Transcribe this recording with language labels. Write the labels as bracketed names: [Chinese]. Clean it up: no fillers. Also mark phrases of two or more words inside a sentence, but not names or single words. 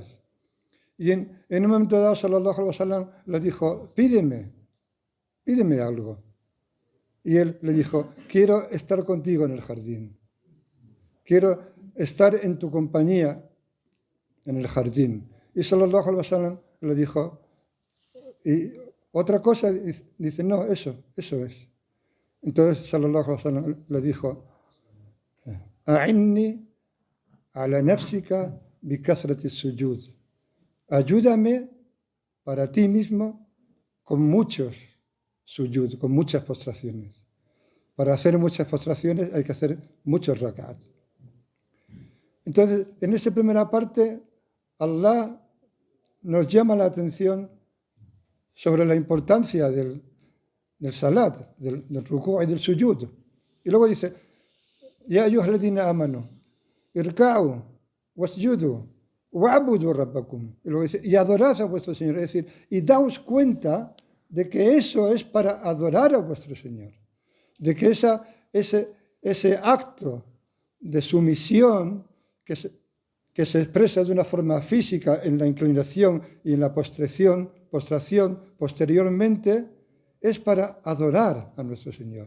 [Spanish] Y en un momento dado, [Arabic] صلى الله عليه وسلم [Spanish] le dijo: pídeme algo. Y él le dijo: quiero estar contigo en el jardín. Quiero estar en tu compañía en el jardín. Y [Arabic] صلى الله عليه وسلم [Spanish] le dijo: y otra cosa, dice: no, eso es. Entonces [Arabic] صلى الله عليه وسلم [Spanish] le dijo: [Arabic] أعني على نفسك بكثرة السجود. [Spanish] Ayúdame para ti mismo con muchos sujud, con muchas postraciones. Para hacer muchas postraciones hay que hacer muchos rak'at. Entonces, en esa primera parte, Allah nos llama la atención sobre la importancia del salat, del ruku' y del sujud. Y luego dice: [Arabic] يا أيها الذين آمنوا اركعوا واسجدوا واعبدوا ربكم. [Spanish] Y luego dice: y adorad a vuestro Señor. Es decir, y daos cuenta de que eso es para adorar a vuestro Señor. De que ese acto de sumisión que se expresa de una forma física en la inclinación y en la postración posteriormente, es para adorar a nuestro Señor.